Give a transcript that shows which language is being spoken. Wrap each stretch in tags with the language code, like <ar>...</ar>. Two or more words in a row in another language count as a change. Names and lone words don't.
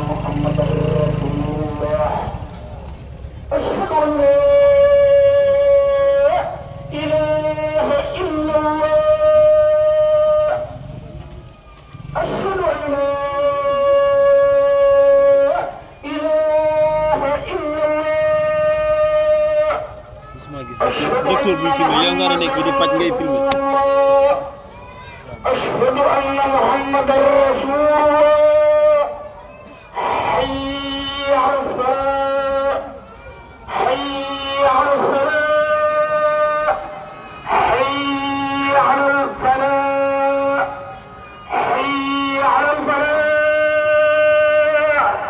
<ar>محمدا رسول الله. أشهد أن لا إله إلا الله. أشهد أن لا إله إلا الله.</ar> <wo>docteur buy filmé yow nga nekk di faj ngay filmé.</wo> <ar>أشهد أن محمدا رسول الله. حي على الصلاة، حي على الصلاة، حي على الفلاح، حي على الفلاح.</ar>